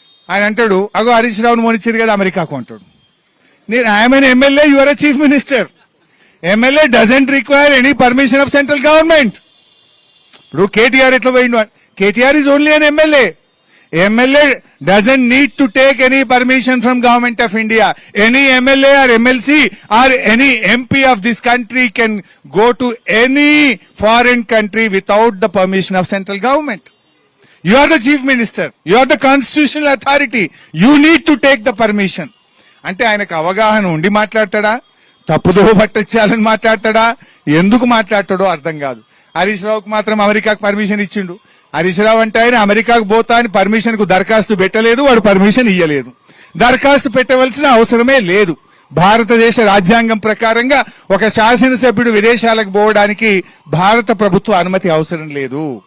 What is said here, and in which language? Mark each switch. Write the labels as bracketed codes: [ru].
[te] ఆయన అంటాడు, అగో హరీష్ రావును మోనిచ్చారు కదా అమెరికాకు అంటాడు. నేను [en] I'm an MLA, you are a chief minister. MLA doesn't require any permission of central government. [te] ఇప్పుడు కేటీఆర్ ఎట్లా పోయిండు, [en] KTR is only an MLA. MLA doesn't need to take any permission from government of India. Any MLA or MLC or any MP of this country can go to any foreign country without the permission of central government. You are the chief minister. You are the constitutional authority. You need to take the permission. [te] అంటే ఆయనకు అవగాహన ఉండి మాట్లాడతాడా, తప్పుదో పట్టించాలని మాట్లాడతాడా, ఎందుకు మాట్లాడతాడో అర్థం కాదు. హరీష్ రావుకు మాత్రం అమెరికాకు పర్మిషన్ ఇచ్చిండు. హరీష్ రావు అంటే ఆయన అమెరికాకు పోతా అని పర్మిషన్ కు దరఖాస్తు పెట్టలేదు, వాడు పర్మిషన్ ఇయ్యలేదు. దరఖాస్తు పెట్టవలసిన అవసరమే లేదు. భారతదేశ రాజ్యాంగం ప్రకారంగా ఒక శాసనసభ్యుడు విదేశాలకు పోవడానికి భారత ప్రభుత్వ అనుమతి అవసరం లేదు.